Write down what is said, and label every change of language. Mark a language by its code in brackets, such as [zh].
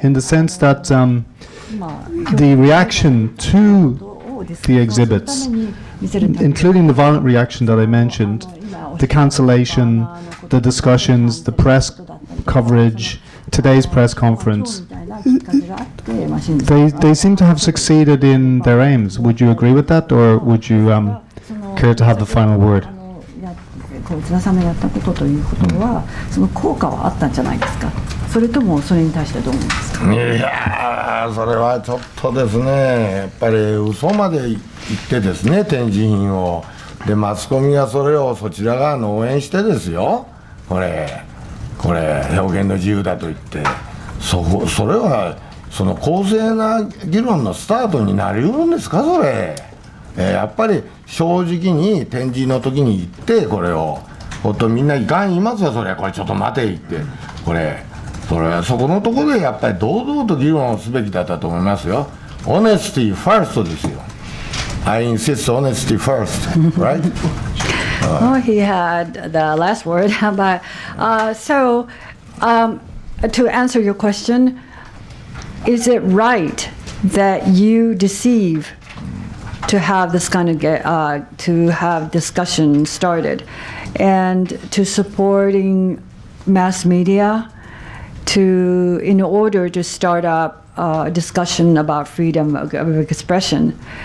[en] In the sense that the reaction to the exhibits, including the violent reaction that I mentioned, the cancellation, the discussions, the press coverage, today's press conference, they seem to have succeeded in their aims. Would you agree with that, or would you care to have the final word? [ja] 津田さんのやったことということは、その効果はあったんじゃないですか。それともそれに対してどう思いますか。いやー、それはちょっとですね、やっぱり嘘まで言ってですね、展示品をでマスコミがそれをそちら側の応援してですよ、これ表現の自由だと言って、それはその公正な議論のスタートになりうるんですか、それ。やっぱり正直に展示の時に言って、これをほんとみんないかん言いますよ、それこれちょっと待て言って、それはそこのところでやっぱり堂々と議論をすべきだったと思いますよ。 [en] Honesty first [ja] ですよ。 [en] I insist honesty first, right? Oh, he had the last word, but to answer your question, is it right that you deceive to have this kind of to have discussion started, and to supporting mass media in order to start up a discussion about freedom of expression?